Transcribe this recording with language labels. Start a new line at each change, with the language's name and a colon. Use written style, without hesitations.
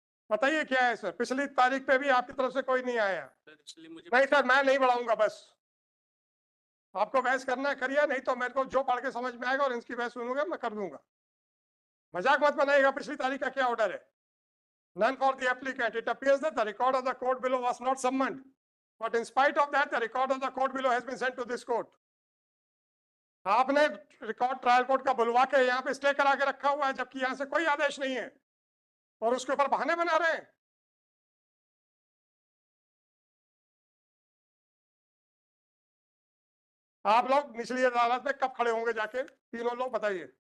Hindi: बताइए क्या है सर? पिछली तारीख पे भी आपकी तरफ से कोई नहीं आया। सर इसलिए मुझे। नहीं सर, मैं नहीं बढ़ाऊंगा। बस आपको बहस करना है करिए, नहीं तो मेरे को जो पढ़ के समझ में आएगा और इनकी बहस सुनूंगा मैं कर दूंगा। मजाक मत बनाइएगा। पिछली तारीख का क्या ऑर्डर है?
English: None for the applicant. It appears that the record of the court below was not summoned, but in spite of that, the record of the court below has been sent to this court.
Hindi: आपने record trial court का बुलवा के यहाँ पे stay करा के रखा हुआ है, जबकि यहाँ से कोई आदेश नहीं है और उसके ऊपर बहाने बना रहे हैं। आप लोग निचली अदालत में कब खड़े होंगे जाके? तीनों लोग बताइए।